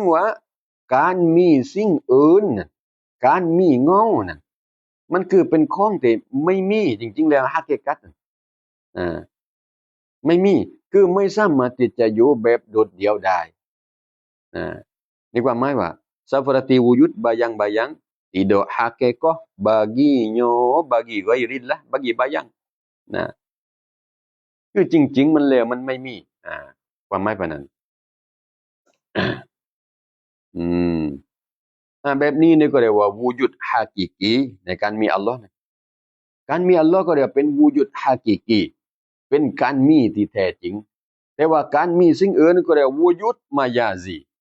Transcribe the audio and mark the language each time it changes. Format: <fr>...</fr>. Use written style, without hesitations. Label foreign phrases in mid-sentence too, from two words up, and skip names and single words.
<th>ว่าการมีสิ่งอื่นน่ะการมีเงาน่ะมันคือเป็นของที่ไม่มีจริงๆแล้วฮักเกกัตอ่าไม่มีคือไม่สามารถที่จะอยู่แบบโดดเดี่ยวได้นี่ความหมายว่า</th> <ms>seperti wujud bayang-bayang tidak hakikah baginya bagi ghairillah bagi bayang</ms> <th>นะคือจริงๆมันแล้วมันไม่มีความหมายปานนั้น อืมแบบนี้เนี่ยก็เรียกว่าวูจุดฮากิกีในการมีอัลลอฮ์การมีอัลลอฮ์ก็เรียกเป็นวูจุดฮากิกีเป็นการมีที่แท้จริงแต่ว่าการมีสิ่งอื่นก็เรียกวูจุดมายาซี</th>